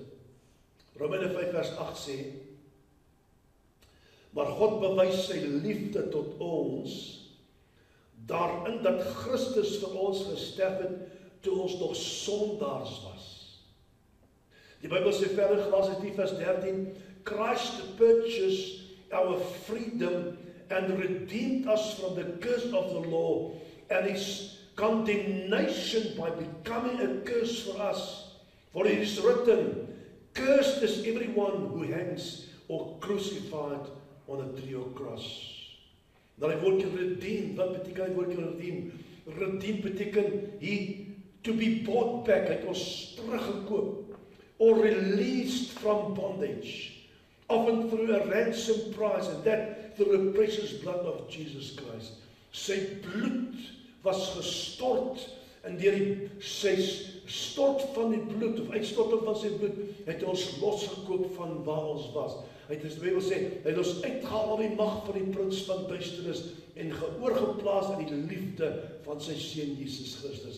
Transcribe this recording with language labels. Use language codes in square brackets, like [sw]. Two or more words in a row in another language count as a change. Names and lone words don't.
[af] Romeine 5 vers 8 sê, maar God bewys sy liefde tot ons daarin dat Christus vir ons gesterf het toe ons nog sondaars was. Die Bybel sê verder, Galasiërs 10 vers 13, [en] Christ purchased our freedom and redeemed us from the curse of the law and his condemnation by becoming a curse for us. For it is written, cursed is everyone who hangs or crucified on a tree or cross. [af] Nou die woordjie redeem, wat beteken die woordjie redeem? Redeem beteken [en] to be bought back, [af] hy het ons teruggekoop. [en] or released from bondage, often through a ransom price, and that through the precious blood of Jesus Christ. [af] Sy bloed was gestort, en deur sy stort van die bloed, of uitstorting van sy bloed, het ons losgekoop van waar ons was. Hy het, die Bybel sê, hy het ons uitgehaal al die mag van die prins van duisternis en oorgeplaas in die liefde van sy seun Jesus Christus.